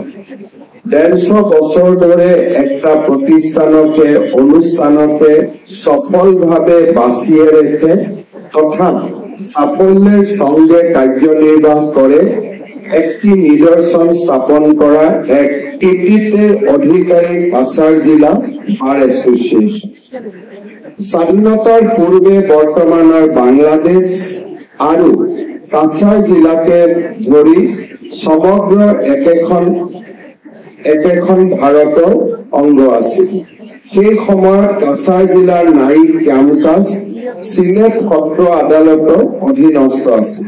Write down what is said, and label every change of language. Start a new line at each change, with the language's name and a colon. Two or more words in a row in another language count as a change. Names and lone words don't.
Bangla: 150 বছর ধরে একটা প্রতিষ্ঠানকে অনুষ্ঠানকে সফলভাবে বাঁচিয়ে রেখে তথা সাফল্যের সঙ্গে কার্যনির্বাহ করে একটি নিদর্শন স্থাপন করা এক কৃতিত্বের অধিকারী কাছাড় জিলা বার অ্যাসোসিয়েশন। স্বাধীনতার পূর্বে বর্তমানের বাংলাদেশ
Assamese: আৰু কাছাড় জিলাকে ধৰি সমগ্র একেখন ভাৰতৰ অংগ আছিল। সেই সময়ত কাছাড় জিলাৰ ন্যায়িক কাম-কাজ চিলেট সত্ৰ আদালতৰ অধীনস্থ আছিল।